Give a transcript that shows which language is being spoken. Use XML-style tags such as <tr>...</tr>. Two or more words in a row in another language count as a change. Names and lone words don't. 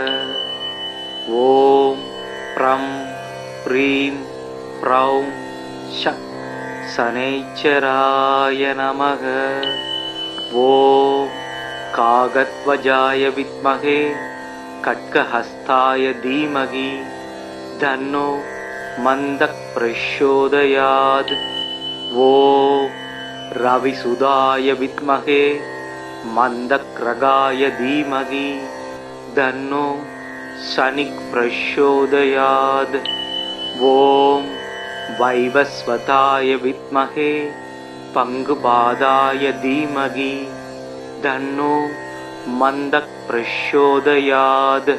<sa>ओम् प्रम् प्रीम् प्रौम् शक् शनैश्चराय नमः. ओम् काकध्वजाय विद्महे खड्गहस्ताय धीमहि तन्नो मंदक प्रचोदयात्. ओम रविसुदाय विद्महे मंदक्रगाय धीमहि तन्नो शनिः प्रचोदयात्. ओम वैवस्वताय विद्महे पंगुपादाय धीमहि तन्नो मंदक प्रचोदयात्.</sa>